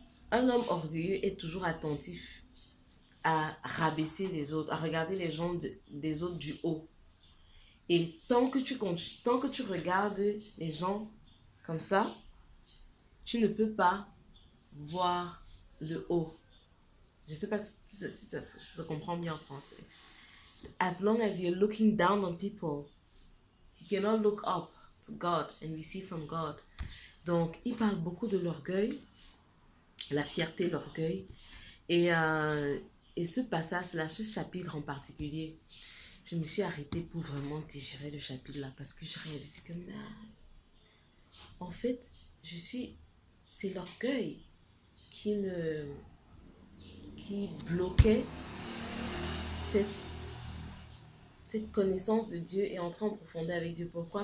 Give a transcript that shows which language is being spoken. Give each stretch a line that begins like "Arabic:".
French: Un homme orgueilleux est toujours attentif à rabaisser les autres, à regarder les gens des autres du haut. Et tant que tu regardes les gens comme ça, tu ne peux pas voir le haut. Je ne sais pas si ça se comprend bien en français.
English: As long as you're looking down on people, you cannot look up to God and receive from God.
French: Donc, il parle beaucoup de l'orgueil, la fierté, l'orgueil. Et, euh, et ce passage-là, ce chapitre en particulier, je me suis arrêtée pour vraiment digérer le chapitre-là parce que je réalisais que mince. En fait, c'est l'orgueil qui me, qui bloquait cette, cette connaissance de Dieu et entrer en profondeur avec Dieu. Pourquoi?